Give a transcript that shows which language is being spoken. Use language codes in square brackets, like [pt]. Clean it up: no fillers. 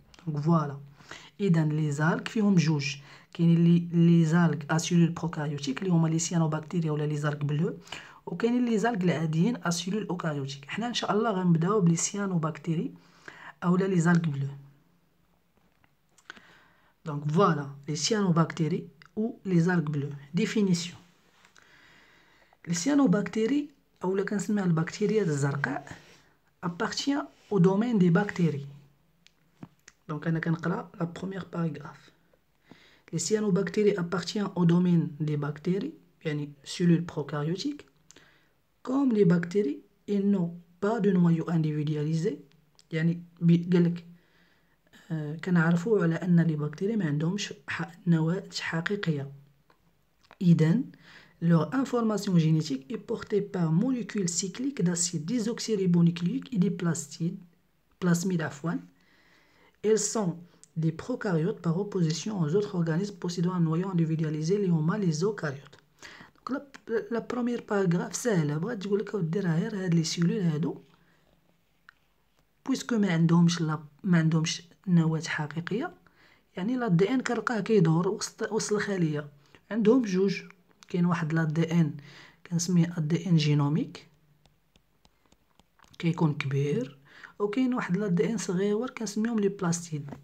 [ar] دونك فوالا اذا لي زالغ فيهم جوج، كاينين لي زالغ اسيلول بروكاريوتيك اللي هما لي سيانوباكتيريا ولا لي زالغ بلو، وكاينين لي زالغ العاديين اسيلول اوكاريوتيك. حنا ان شاء الله غنبداو بلي سيانوباكتيري اولا لي زالغ بلو. [fr] دونك فوالا لي سيانوباكتيري ou les algues bleues. Définition. Les cyanobactéries [ar] اولا كنسميها البكتيريا الزرقاء [fr] appartient au domaine des bactéries. Donc [ar] انا كنقرا [fr] la première paragraphe. Les cyanobactéries appartiennent au domaine des bactéries يعني cellules prokaryotiques. Comme les bactéries ils n'ont pas de noyau individualisé [ar] يعني قالك كنعرفوا على ان لي بكتيريا ما عندهمش نواة حقيقيه. [fr] إذن leur information génétique est portée par molécules cycliques d'acide désoxyribonucléique et des plasmides afouane. Elles sont des prokaryotes par opposition aux autres organismes possédant un noyau individualisé [ar] اللي هما [fr] les eucaryotes. [ar] Donc [fr] la première paragraphe [ar] سهله، بغات تقول لك اودي راه غير هاد لي سيلول هادو بويسكو ما عندهمش نواة حقيقيه، يعني لا دي ان كنلقاه كيدور وسط الخليه. عندهم جوج، كاين واحد لا دي ان كنسميه دي ان جينوميك كيكون كبير، وكاين واحد لا دي ان صغيور كنسميهم لي بلاستيد.